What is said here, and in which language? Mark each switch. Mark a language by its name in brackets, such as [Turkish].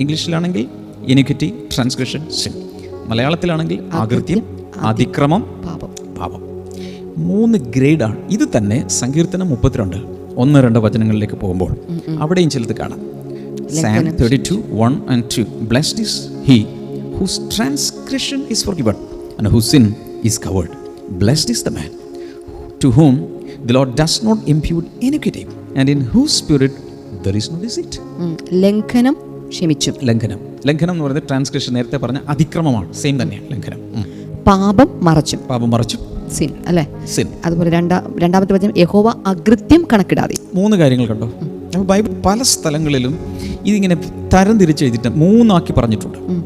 [Malayalam] ഇംഗ്ലീഷിലാണെങ്കിൽ iniquity, transgression, sin. മലയാളത്തിലാണെങ്കിൽ അകൃത്യം, അതിക്രമം, പാപം. 3 ഗ്രേഡാണ്. ഇത് തന്നെ സങ്കീർത്തനം 32 1-2 വചനങ്ങളിലേക്ക് പോകുമ്പോൾ അവിടെയും ചിലത് കാണാം. [English] Psalm 32:1 and 2. Blessed is he whose transgression is forgiven and whose sin is covered. Blessed is the man to whom the Lord does not impute iniquity and in whose spirit there is no deceit. [Malayalam] ലംഘനം ക്ഷമിച്ചു. ലംഘനം എന്ന് പറയുന്നത് transgression, നേരത്തെ പറഞ്ഞ അതിക്രമമാണ്. Same തന്നെയാണ് ലംഘനം. പാപം മറച്ചു, സിൻ അല്ലേ? സിൻ. അതുപോലെ രണ്ടാമത്തെ വചനം, യഹോവ അകൃത്യം കണക്കിടാതെ. 3 കാര്യങ്ങൾ കണ്ടോ? ബൈബിൾ പല സ്ഥലങ്ങളിലും ഇതിങ്ങനെ തരം തിരിച്ച് എഴുതിയിട്ട് 3 ആക്കി പറഞ്ഞിട്ടുണ്ട്.